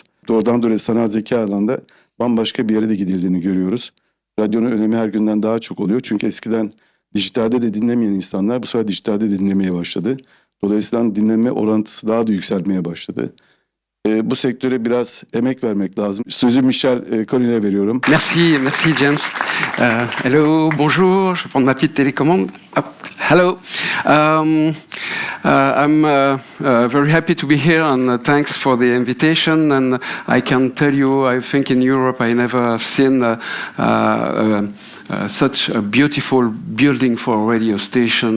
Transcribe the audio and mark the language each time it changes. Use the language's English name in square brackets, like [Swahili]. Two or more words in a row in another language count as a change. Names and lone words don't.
[Turkish] Doğrudan doğruya sanal zeka alanında bambaşka bir yere de gidildiğini görüyoruz. Radyonun önemi her günden daha çok oluyor. Çünkü eskiden dijitalde de dinlemeyen insanlar bu sefer dijitalde de dinlemeye başladı. Dolayısıyla dinleme orantısı daha da yükselmeye başladı. Bu sektöre biraz emek vermek lazım. Sözü Michel, Colin'e veriyorum. [French] Merci, merci James. Hello, bonjour. Je vais prendre ma petite télécommande. Hop, [English] hello. I'm very happy to be here and thanks for the invitation. And I can tell you, I think in Europe I never have seen such a beautiful building for a radio station.